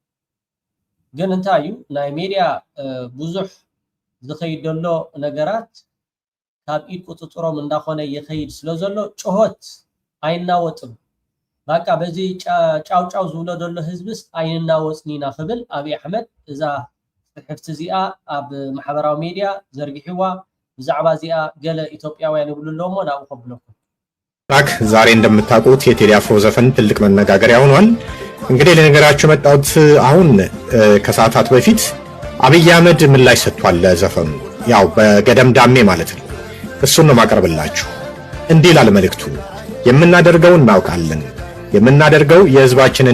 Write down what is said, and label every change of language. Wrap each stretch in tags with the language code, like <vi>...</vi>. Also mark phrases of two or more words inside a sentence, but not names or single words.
<ti>ግን እንታይ እዩ ናይ ሚድያ ብዙሕ ዝኸይድ ዘሎ ነገራት ካብ ኢድ ቁፅጥሮም እንዳኾነ ይኸይድ ስለ ዘሎ ጩኸት ኣይናወጥም በቃ በዚ ጫውጫው ዝብሎ ዘሎ ህዝብስ ኣይናወፅኒና ክብል ኣብይ ኣሕመድ እዛ ፅሕፍቲ እዚኣ ኣብ ማሕበራዊ ሚድያ ዘርጊሕዋ ብዛዕባ እዚኣ ገለ ኢትዮጵያውያን ይብሉ ኣለዎ ናብኡ ከብለኩም</ti> <am>ዛሬ እንደምታውቁት የቴዲ አፍሮ ዘፈን ትልቅ መነጋገሪያ ሆኗል። እንግዲህ ለነገራችሁ መጣሁት አሁን ከሰዓታት በፊት አብይ አህመድ ምላሽ ሰጥቷል ለዘፈኑ ያው በገደምዳሜ ማለት ነው። እሱን ነው ማቀርብላችሁ። እንዲህ ይላል መልእክቱ። የምናደርገው እናውቃለን። የምናደርገው የህዝባችንን</am>